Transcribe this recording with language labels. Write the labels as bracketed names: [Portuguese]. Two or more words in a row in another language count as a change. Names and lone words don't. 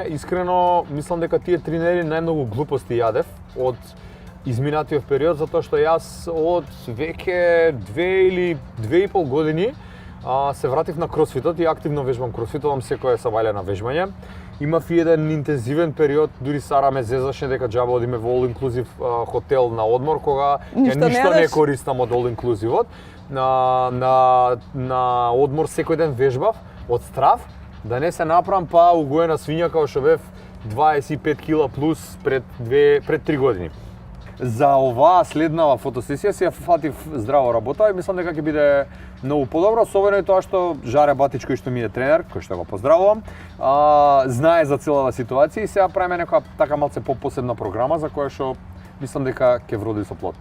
[Macedonian] Искрено мислам дека тие 3 недели најмногу глупости јадев од изминатиот период, затоа што јас од веќе 2 или 2,5 години се вратив на кросфитот и активно вежбам кросфитот, секоја сабајле на вежбање. Имав и еден интензивен период, дури Сара ме зезаше дека џаба одиме во [English] all inclusive [Macedonian] хотел на одмор, кога ништо не користам од [English] all inclusive- [Macedonian] от. На одмор секој ден вежбав од страв да не се направам па угоена свиња како што бев 25 кила плюс пред 3 години. За оваа следнава фотосесија си ја фатив здраво работа и мислам дека ќе биде многу подобро, особено и тоа што Жаре Батичко, што ми е тренер, кој што го поздравувам, знае за целава ситуација и сега правиме некоја така малце посебна програма за која што мислам дека ќе вроди со плод.